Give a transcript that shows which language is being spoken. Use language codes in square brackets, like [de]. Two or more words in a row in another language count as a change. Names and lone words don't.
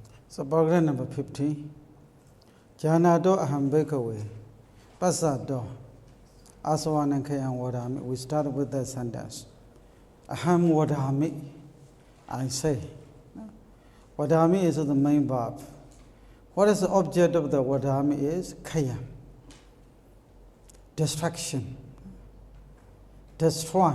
[en] So paragraph number 50. [pi] Janado aham bhikkhave pasado asavana khayam vadami. [en] We start with that sentence. [pi] Aham vadami, [en] I say. Vadami is the main verb. What is the object of the vadami is khayam. Destruction. Destroy.